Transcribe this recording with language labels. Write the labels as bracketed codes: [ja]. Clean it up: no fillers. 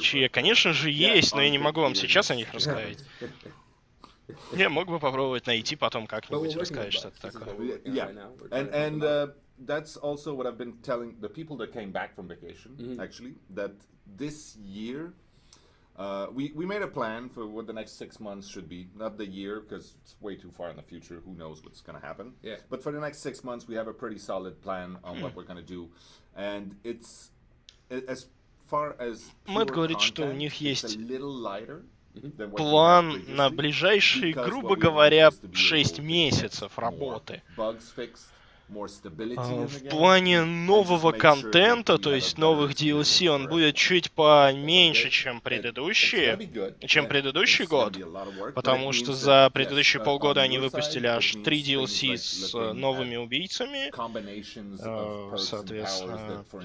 [ru] Конечно же, есть, но я не могу вам сейчас о них рассказать. Я мог бы попробовать найти потом как-нибудь рассказать что-то такое. [en] Yeah. And that's also what I've been telling the people that came back from vacation, actually, that this year, we made a plan for what the next 6 months should be. Not the year, because it's way too far in the future. Who knows what's going to happen. Yeah. But for the next 6 months, we have a pretty solid plan on what we're going to do. And it's, as far as [ru] Мэтт говорит, что у них есть [en] a little lighter. [ru] План на ближайшие, грубо говоря, 6 месяцев работы. В плане нового контента, то есть новых DLC, он будет чуть поменьше, чем предыдущий год, потому что за предыдущие полгода они выпустили аж 3 DLC с новыми убийцами, соответственно.